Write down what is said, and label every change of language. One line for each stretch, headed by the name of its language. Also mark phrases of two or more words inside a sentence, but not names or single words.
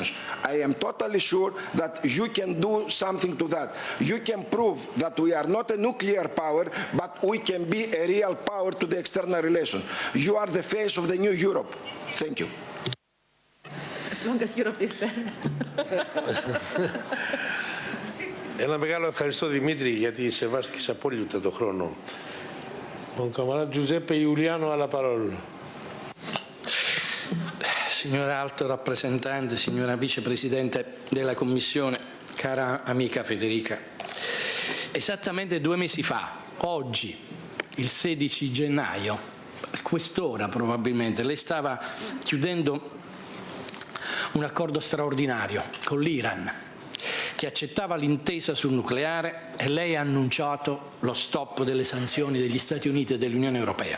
English: I am totally sure that you can do something to that. You can prove that we are not a nuclear power, but we can be a real power to the external relations. You are the face of the new Europe. Thank you. As long as Europe is there.
Greek: Ένα μεγάλο ευχαριστώ Δημήτρη γιατί σεβάστηκες απόλυτα το χρόνο.
French: Mon camarade
Italian: Giuseppe Iuliano ha la parola. Signora Alto Rappresentante, signora Vicepresidente della Commissione, cara amica Federica, esattamente 2 mesi fa, oggi, il 16 gennaio, a quest'ora probabilmente, lei stava chiudendo un accordo straordinario con l'Iran che accettava l'intesa sul nucleare e lei ha annunciato lo stop delle sanzioni degli Stati Uniti e dell'Unione Europea.